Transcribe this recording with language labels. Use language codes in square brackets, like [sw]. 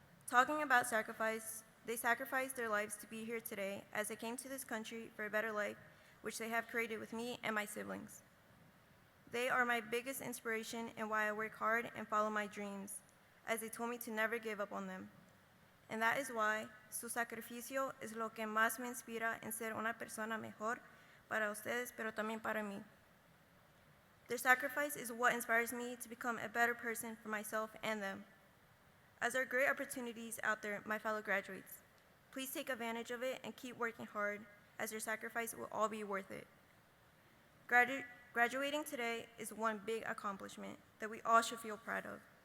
[en] Talking about sacrifice, they sacrificed their lives to be here today as they came to this country for a better life, which they have created with me and my siblings. They are my biggest inspiration and why I work hard and follow my dreams, as they told me to never give up on them. And that is why [es] su sacrificio es lo que más me inspira en ser una persona mejor para ustedes, pero también para mí. [en] Their sacrifice is what inspires me to become a better person for myself and them. As there are great opportunities out there, my fellow graduates, please take advantage of it and keep working hard, as your sacrifice will all be worth it. Graduating today is one big accomplishment that we all should feel proud of.